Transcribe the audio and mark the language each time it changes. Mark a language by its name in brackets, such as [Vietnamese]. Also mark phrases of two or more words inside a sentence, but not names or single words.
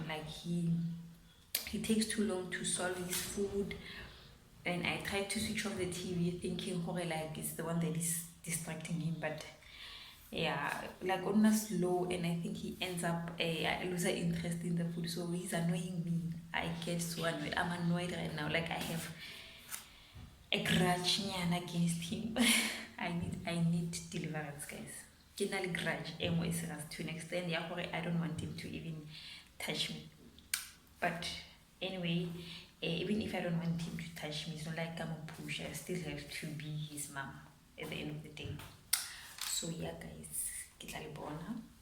[English] Like he takes too long to swallow his food, and I try to switch off the TV thinking like it's the one that is distracting him, but yeah, like on slow, and I think he ends up I lose interest in the food, so he's annoying me. I get so annoyed. I'm annoyed right now, like I have a grudge against him. I need deliverance, guys. [Northern Sotho] Ke na le grudge e nngwe e serious [English] to an extent [Northern Sotho] ya gore [English] I don't want him to even touch me. But anyway, even if I don't want him to touch me, it's not like I'm a push. I still have to be his mom at the end of the day. So yeah, guys, [Northern Sotho] ke tla le bona.